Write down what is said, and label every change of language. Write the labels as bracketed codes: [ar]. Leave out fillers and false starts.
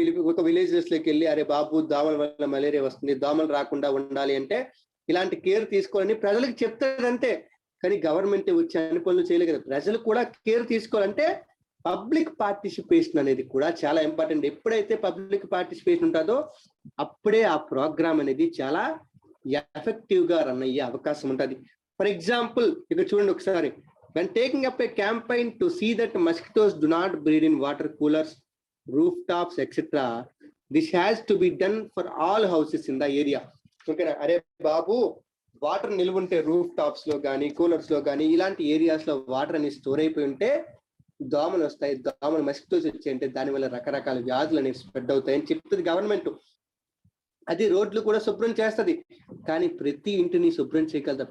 [te] ఒక విలేజెస్ లోకి వెళ్ళి, అరే బాబు దోమల వల్ల మలేరియా వస్తుంది, దోమలు రాకుండా ఉండాలి అంటే ఇలాంటి కేర్ తీసుకోవాలని ప్రజలకు చెప్తారంతే. కానీ గవర్నమెంట్ వచ్చి అన్ని పనులు చేయలేదు కదా, ప్రజలు కూడా కేర్ తీసుకోవాలంటే పబ్లిక్ పార్టిసిపేషన్ అనేది కూడా చాలా ఇంపార్టెంట్. ఎప్పుడైతే పబ్లిక్ పార్టిసిపేషన్ ఉంటుందో అప్పుడే ఆ ప్రోగ్రామ్ అనేది చాలా ఎఫెక్టివ్ గా రన్ అయ్యే అవకాశం ఉంటుంది. [en] for example [te] ఇక్కడ చూడండి ఒకసారి, [en] when taking up a campaign to see that mosquitoes do not breed in water coolers, rooftops, etc., this has to be done for all houses in the area. [te] ఓకేనా, అరే బాబు water నిల్వ ఉంటే roof tops లో కానీ coolers లో కానీ ఇలాంటి areas లో వాటర్ అనేది స్టోర్ అయిపోయి ఉంటే దోమలు వస్తాయి, దోమలు మస్కిటోస్ వచ్చాయి అంటే దానివల్ల రకరకాల వ్యాధులు అనేవి స్ప్రెడ్ అవుతాయని చెప్తుంది గవర్నమెంట్. అది రోడ్లు కూడా శుభ్రం చేస్తుంది, కానీ ప్రతి ఇంటిని శుభ్రం చేయగలదా?